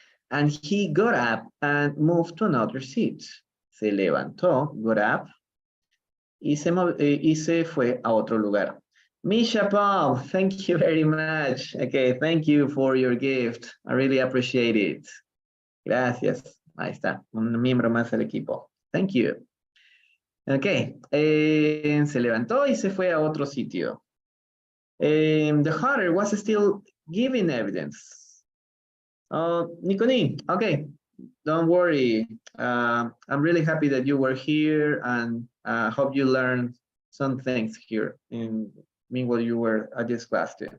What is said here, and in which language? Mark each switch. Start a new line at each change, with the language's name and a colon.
English: And he got up and moved to another seat.
Spanish: Se levantó,
English: got up,
Spanish: y se fue a otro lugar.
English: Misha Paul, thank you very much. Okay, thank you for your gift. I really appreciate it.
Spanish: Gracias. Ahí está, un miembro más del equipo.
English: Thank you.
Spanish: Ok, se levantó y se fue a otro sitio.
English: The hunter was still giving evidence. Nikoni, okay, don't worry. I'm really happy that you were here and hope you learned some things here meanwhile you were at this class too.